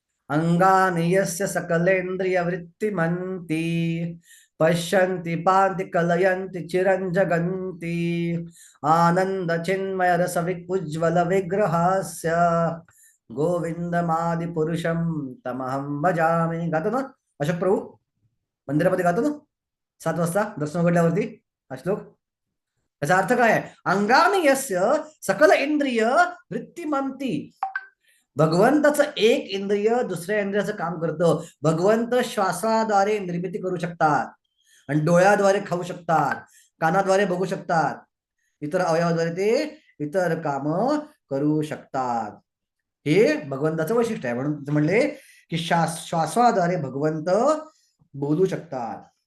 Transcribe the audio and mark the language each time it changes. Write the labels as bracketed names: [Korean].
[Sanskrit] अंगानि यस्य सकलेंद्रिय वृत्तिमन्ति पश्यन्ति पान्ति कलयन्ति चिरंजगन्ति आनंद चिन्मय रस उज्ज्वल विग्रहास्य गोविंदमादि पुरुषम तमहं भजामि. [Marathi] गातो ना अशोक प्रभू, मंदिरामध्ये गातो ना 7 वाजता दर्शन घडल्यावरती हा श्लोक. याचा अर्थ काय आहे? [Sanskrit] अंगानि यस्य सकल इंद्रिय वृत्तिमन्ति. [Marathi] भगवंताचं एक इंद्रिय दुसऱ्या इंद्रियाचं काम करतं. भगवंत श्वासाद्वारे निर्मिती करू शकतात, आणि डोळ्याद्वारे खाऊ शकतात, कानाद्वारे बघू शकतात, इतर अवयवाद्वारे ते इतर काम करू शकतात. हे भगवंताचं वैशिष्ट्य आहे. म्हणून म्हणले की श्वासाद्वारे भगवंत बोलू शकतात.